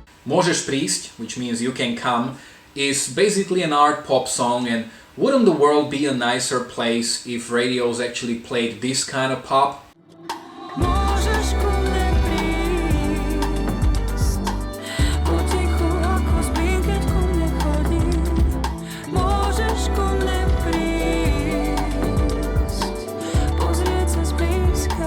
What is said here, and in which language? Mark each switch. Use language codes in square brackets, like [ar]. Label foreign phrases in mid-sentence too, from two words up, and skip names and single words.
[sk] Môžeš prísť, [en] which means you can come, is basically an art pop song, and wouldn't the world be a nicer place if radios actually played this kind of pop? [sk] Môžeš ku mne prísť, potichu ako spím, keď ku mne chodí. Môžeš ku mne prísť, pozrieť sa zblízka.